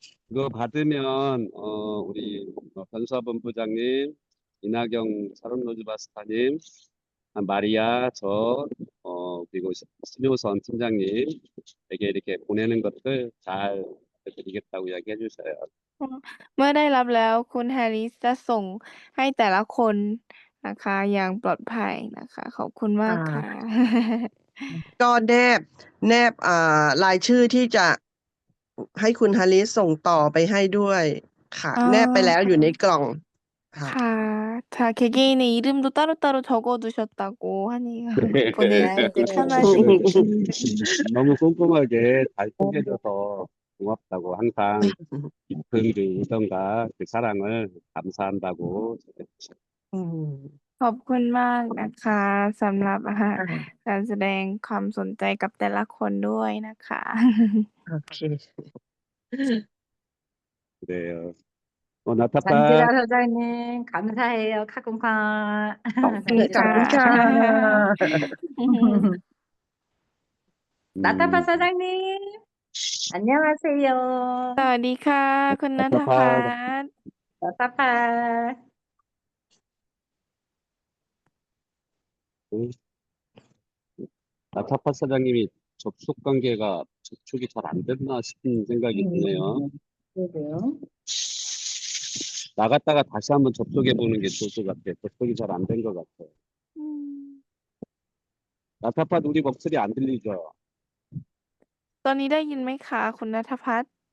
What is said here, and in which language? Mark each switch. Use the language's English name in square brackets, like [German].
[Korean] 그거 받으면 우리 변수화본부장님, 이낙영 사법노조바스타님, 마리아, 그리고 신효선 팀장님에게 이렇게 보내는 것들 잘 드리겠다고 이야기해 주셔요. [Thai] เมื่อได้รับแล้วคุณแฮริสจะส่งให้แต่ละคนนะคะอย่างปลอดภัยนะคะขอบคุณมากค่ะ ก็แนบรายชื่อที่จะให้คุณฮาริสส่งต่อไปให้ด้วยค่ะ อ๋อ แนบไปแล้วอยู่ในกล่องค่ะ [Korean] ค่ะ자 개개인의 이름도 따로따로 적어두셨다고 하네요. 보내실 때 편하시게. 너무 꼼꼼하게 잘 챙겨줘서 고맙다고 항상 깊은 그 우정과 그 사랑을 감사한다고 전해주셔요. [Thai] อืม ขอบคุณมากนะคะสำหรับ ค่ะ การแสดงความสนใจกับแต่ละคนด้วยนะคะ โอเค [Korean] 그래요. 나타빠. 장지라 사장님, 감사해요. 카kun카. [Thai] ขอบคุณ ขอบ ค่ะ คุณค่ะ [Korean] 나타파 사장님, 안녕하세요. [Thai] สวัสดีค่ะคุณณัฐ [Korean] 나타파. [Thai] พัฒน์ [Korean] 나타파. 응? 나타파 사장님이 접속 관계가 접촉이 잘 안 됐나 싶은 생각이 드네요. 그러게요. 나갔다가 다시 한번 접속해 보는 게 좋을 것 같아요. 접속이 잘 안 된 것 같아요. [Thai] อืม [Korean] 나타파 우리 목소리 안 들리죠? [Thai] ตอนนี้ได้ยินไหมคะคุณณัฐพัฒน์